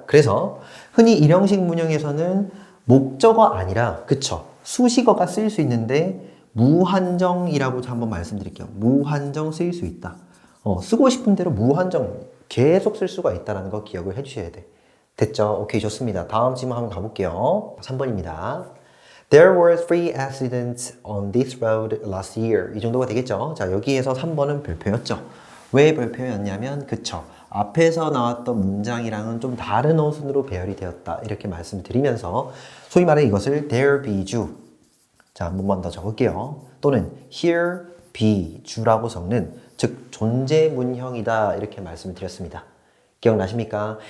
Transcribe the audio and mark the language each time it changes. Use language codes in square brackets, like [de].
[ko] 그래서 흔히 일형식 문형에서는 목적어 아니라, 그쵸. 수식어가 쓰일 수 있는데 무한정이라고 한번 말씀드릴게요. 무한정 쓰일 수 있다. 쓰고 싶은 대로 무한정 계속 쓸 수가 있다는 거 기억을 해주셔야 돼. 됐죠? 오케이, 좋습니다. 다음 질문 한번 가볼게요. 3번입니다. [en] There were 3 accidents on this road last year. [ko] 이 정도가 되겠죠? 자, 여기에서 3번은 별표였죠. 왜 별표였냐면, 그쵸. 앞에서 나왔던 문장이랑은 좀 다른 어순으로 배열이 되었다. 이렇게 말씀을 드리면서, 소위 말해 이것을 there be 주. 자, 한 번만 더 적을게요. 또는 here be 주라고 적는 즉 존재 문형이다 이렇게 말씀을 드렸습니다. 기억나십니까?